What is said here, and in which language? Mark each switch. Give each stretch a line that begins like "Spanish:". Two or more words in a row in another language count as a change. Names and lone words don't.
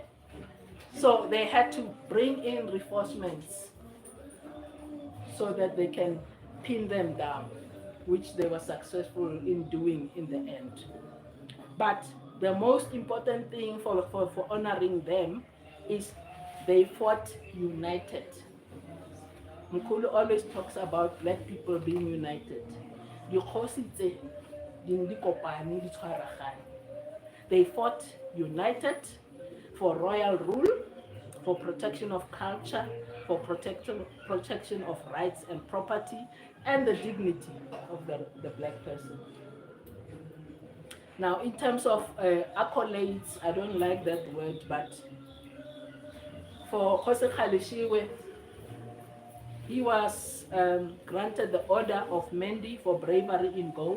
English: So they had to bring in reinforcements so that they can pin them down, which they were successful in doing in the end. But the most important thing for honoring them is they fought united. Mkhulu always talks about black people being united.
Tswana: Kgosi tse, di kopane, di tshwaragane.
English: They fought united for royal rule, for protection of culture, for protection of rights and property, and the dignity of the black person. Now, in terms of accolades, I don't like that word, but for Kgosi Kgaleshiwe, he was granted the Order of Mendi for bravery in gold.